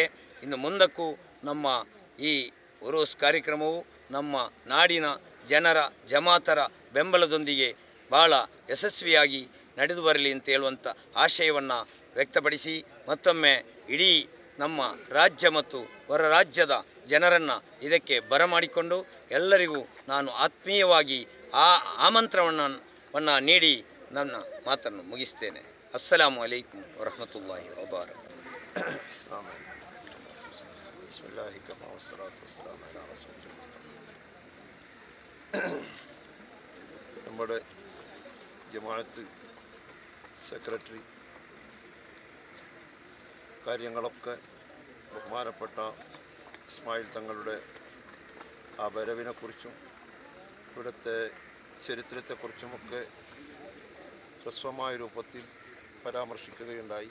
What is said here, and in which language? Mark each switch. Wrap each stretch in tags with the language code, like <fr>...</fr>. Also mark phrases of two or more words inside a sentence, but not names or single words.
<kn>ಇನ್ನು ಮುಂದಕ್ಕೂ ನಮ್ಮ ಈ ಉರೂಸ್ ಕಾರ್ಯಕ್ರಮವು ನಮ್ಮ ನಾಡಿನ ಜನರ ಜಮಾತರ ಬೆಂಬಲದೊಂದಿಗೆ ಭಾಳ ಯಶಸ್ವಿಯಾಗಿ ನಡೆದು ಬರಲಿ ಅಂತ ಹೇಳುವಂಥ ಆಶಯವನ್ನು ವ್ಯಕ್ತಪಡಿಸಿ ಮತ್ತೊಮ್ಮೆ ಇಡೀ ನಮ್ಮ ರಾಜ್ಯ ಮತ್ತು ಹೊರ ರಾಜ್ಯದ ಜನರನ್ನು ಇದಕ್ಕೆ ಬರಮಾಡಿಕೊಂಡು ಎಲ್ಲರಿಗೂ ನಾನು ಆತ್ಮೀಯವಾಗಿ ಆಮಂತ್ರಣವನ್ನು ನೀಡಿ ನನ್ನ ಮಾತನ್ನು ಮುಗಿಸ್ತೇನೆ.</kn> <ar>السلام عليكم ورحمة الله وبركاته.</ar> <ml>നമ്മുടെ ജമാഅത്ത് സെക്രട്ടറി കാര്യങ്ങളൊക്കെ ബഹുമാനപ്പെട്ട ഇസ്മായിൽ തങ്ങളുടെ ആ വരവിനെക്കുറിച്ചും ഇവിടുത്തെ ചരിത്രത്തെക്കുറിച്ചുമൊക്കെ ഹ്രസ്വമായ രൂപത്തിൽ പരാമർശിക്കുകയുണ്ടായി.</ml>